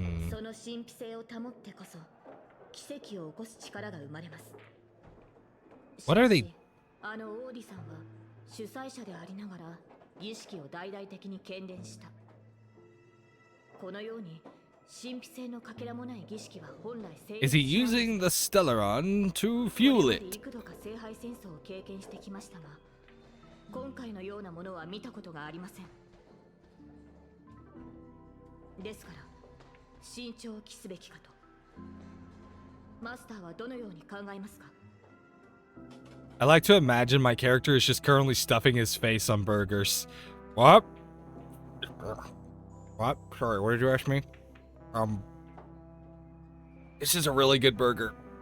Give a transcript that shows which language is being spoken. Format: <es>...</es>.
<ja>その神秘性を保ってこそ奇跡を起こす力が生まれます。</ja> <en>What are they?</en> <ja>あのオーディさんは主催者でありながら儀式を大々的に喧伝した。このように神秘性のかけらもない儀式は本来</ja> <en>Is he using the Stellaron to fuel it?</en> <ja>幾度か聖杯戦争を経験してきましたが、今回のようなものは見たことがありません。ですから慎重を期すべきかと。マスターはどのように考えますか？</ja> <en>I like to imagine my character is just currently stuffing his face on burgers. What? What? Sorry, what did you ask me? This is a really good burger.</en>